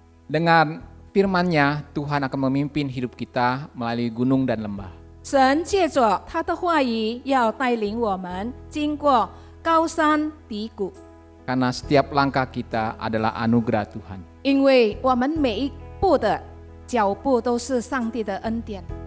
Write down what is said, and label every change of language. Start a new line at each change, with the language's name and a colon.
Indonesian: Dengan firman-Nya, Tuhan akan memimpin hidup kita melalui gunung dan lembah.
Chinese: 神借着他的话语，要带领我们经过高山低谷，
Indonesian: Karena setiap langkah kita adalah anugerah Tuhan.
Chinese: 因为我们每一步的脚步都是上帝的恩典。